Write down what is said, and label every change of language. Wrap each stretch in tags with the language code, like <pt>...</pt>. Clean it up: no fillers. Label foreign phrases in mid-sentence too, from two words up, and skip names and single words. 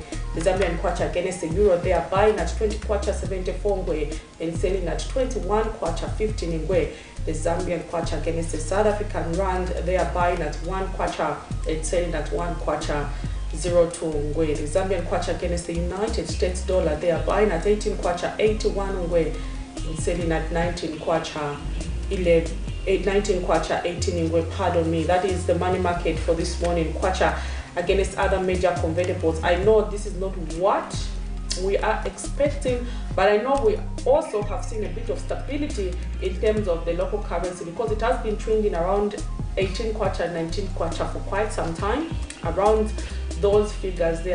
<en>The Zambian kwacha against the Euro they are buying at 20 kwacha 74 ngwe and selling at 21 kwacha 15 ngwe. The Zambian kwacha against the South African Rand they are buying at 1 kwacha and selling at 1 kwacha 02 ngwe. The Zambian kwacha against the United States dollar they are buying at 18 kwacha 81 ngwe and selling at 19 kwacha 19 kwacha 18 ngwe. Pardon me, that is the money market for this morning. Kwacha against other major convertibles. I know this is not what we are expecting, but I know we also have seen a bit of stability in terms of the local currency, because it has been trending around 18 kwacha, 19 kwacha for quite some time, around those figures there.</en>